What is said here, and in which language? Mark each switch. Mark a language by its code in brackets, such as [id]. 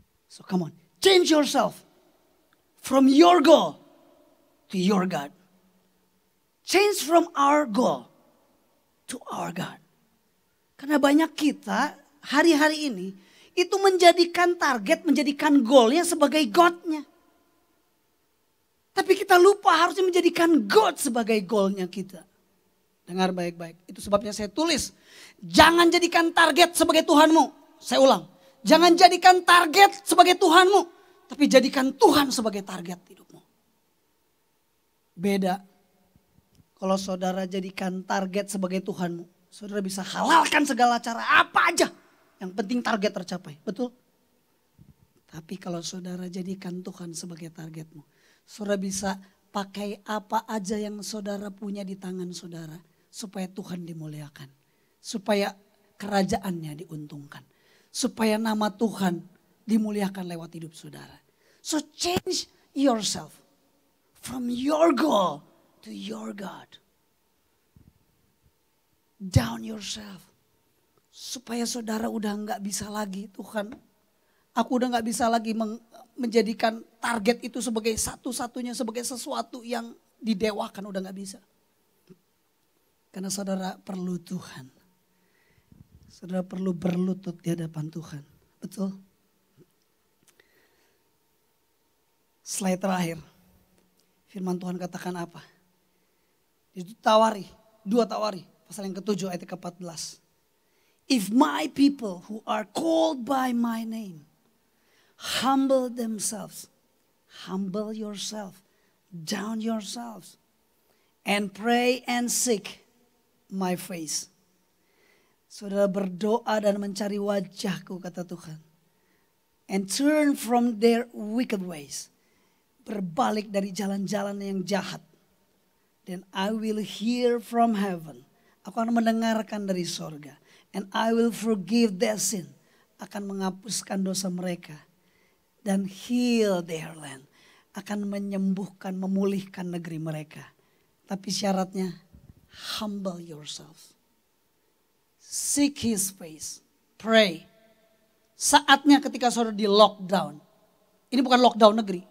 [en] So come on, change yourself from your goal to your God. Change from our goal to our God. [id] Karena banyak kita hari-hari ini itu menjadikan target, menjadikan goalnya sebagai God-nya. Tapi kita lupa harusnya menjadikan God sebagai goalnya kita. Dengar baik-baik. Itu sebabnya saya tulis. Jangan jadikan target sebagai Tuhanmu. Saya ulang. Jangan jadikan target sebagai Tuhanmu. Tapi jadikan Tuhan sebagai target hidupmu. Beda. Kalau saudara jadikan target sebagai Tuhanmu. Saudara bisa halalkan segala cara apa aja. Yang penting target tercapai, betul? Tapi kalau saudara jadikan Tuhan sebagai targetmu. Saudara bisa pakai apa aja yang saudara punya di tangan saudara. Supaya Tuhan dimuliakan. Supaya kerajaannya diuntungkan. Supaya nama Tuhan dimuliakan lewat hidup saudara. [en] So change yourself. From your goal to your God. Down yourself. [id] Supaya saudara udah gak bisa lagi, Tuhan, aku udah gak bisa lagi menjadikan target itu sebagai satu-satunya, sebagai sesuatu yang didewakan, udah gak bisa. Karena saudara perlu Tuhan. Saudara perlu berlutut di hadapan Tuhan, betul? Slide terakhir, firman Tuhan katakan apa? Itu Tawari, 2 Tawari, pasal yang ke-7 ayat ke-14. [en] If my people who are called by my name humble themselves, humble yourself, down yourselves, and pray and seek my face. [id] Saudara berdoa dan mencari wajahku, kata Tuhan. [en] And turn from their wicked ways. [id] Berbalik dari jalan-jalan yang jahat. [en] Then I will hear from heaven. [id] Aku akan mendengarkan dari sorga. [en] And I will forgive their sin. [id] Akan menghapuskan dosa mereka. Dan [en] heal their land. [id] Akan menyembuhkan, memulihkan negeri mereka. Tapi syaratnya, [en] humble yourself. Seek his face. Pray. [id] Saatnya ketika saudara di lockdown. Ini bukan lockdown negeri.